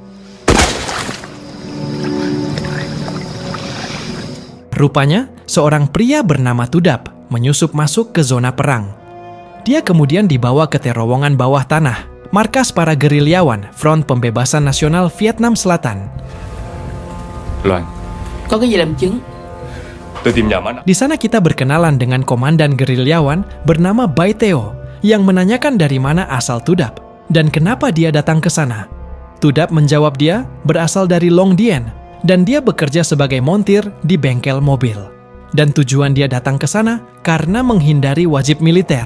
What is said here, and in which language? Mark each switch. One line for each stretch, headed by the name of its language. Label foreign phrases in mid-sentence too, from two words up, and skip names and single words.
Indonesian: Rupanya, seorang pria bernama Tudap menyusup masuk ke zona perang. Dia kemudian dibawa ke terowongan bawah tanah, markas para gerilyawan Front Pembebasan Nasional Vietnam Selatan.
Vietnamese: Loan, Có cái gì làm chứng? tôi tìm nhà mana?
Indonesian: Di sana kita berkenalan dengan komandan gerilyawan bernama Bai Teo, yang menanyakan dari mana asal Tudap dan kenapa dia datang ke sana. Tudap menjawab dia berasal dari Long Dien dan dia bekerja sebagai montir di bengkel mobil. Dan tujuan dia datang ke sana karena menghindari wajib militer.